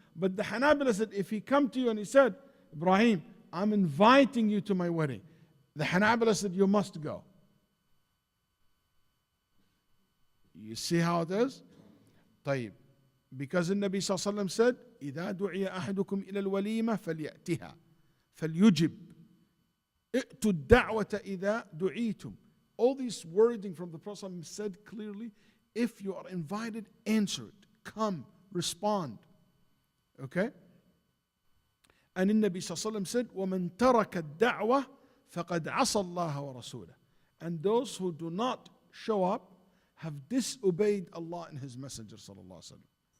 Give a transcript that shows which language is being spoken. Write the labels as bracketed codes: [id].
[en] But the Hanabila said, if he come to you and he said, Ibrahim, I'm inviting you to my wedding, the Hanabila said, you must go. You see how it is? طيب. Because the Nabi sallallahu alayhi wa sallam said, [ar] إِذَا دُعِيَ أَحَدُكُمْ إِلَى الْوَلِيمَةِ فَلْيَأْتِهَا فليجب ائتوا الدعوة إذا دعيتم. [en] All this wording from the Prophet said clearly, if you are invited, answer it. Come, respond. Okay? And the Nabi sallallahu alaihi wasallam said, [ar] وَمَنْ تَرَكَ الدَّعْوَةَ فَقَدْ عَصَى اللَّهَ وَرَسُولَهُ. [en] And those who do not show up have disobeyed Allah and His Messenger sallallahu alaihi wasallam.